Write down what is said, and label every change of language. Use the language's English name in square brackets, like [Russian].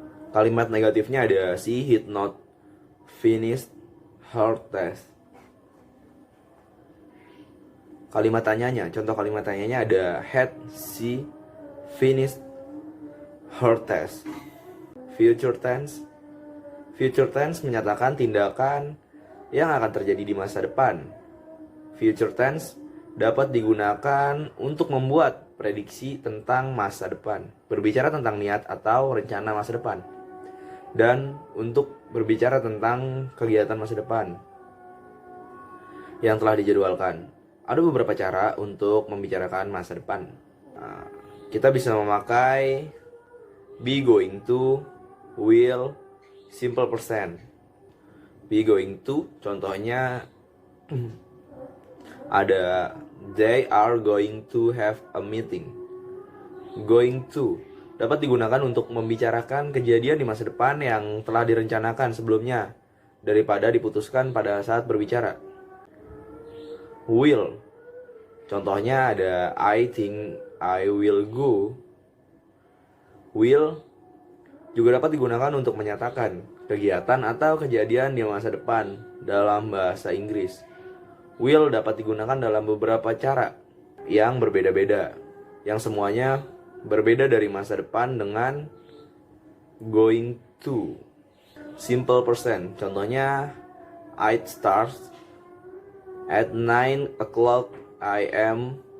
[Indonesian] Kalimat negatifnya ada [English] she had not finished her test. [Indonesian] Kalimat tanyanya, contoh kalimat tanyanya ada [English] had she finished her test. Future tense. [Indonesian] Future tense menyatakan tindakan yang akan terjadi di masa depan. Future tense dapat digunakan untuk membuat prediksi tentang masa depan, berbicara tentang niat atau rencana masa depan, dan untuk berbicara tentang kegiatan masa depan yang telah dijadwalkan. Ada beberapa cara untuk membicarakan masa depan. Kita bisa memakai be, going to, will, simple present. be going to. Contohnya ada [English] they are going to have a meeting. [Indonesian] Going to dapat digunakan untuk membicarakan kejadian di masa depan yang telah direncanakan sebelumnya daripada diputuskan pada saat berbicara. [English] Will, [Indonesian] contohnya ada [English] I think I will go. [Indonesian] Will juga dapat digunakan untuk menyatakan kegiatan atau kejadian di masa depan dalam bahasa Inggris. Will dapat digunakan dalam beberapa cara yang berbeda-beda, yang semuanya berbeda dari masa depan dengan going to. [English] Simple present, [Indonesian] contohnya [English] I'd start at 9 o'clock a.m.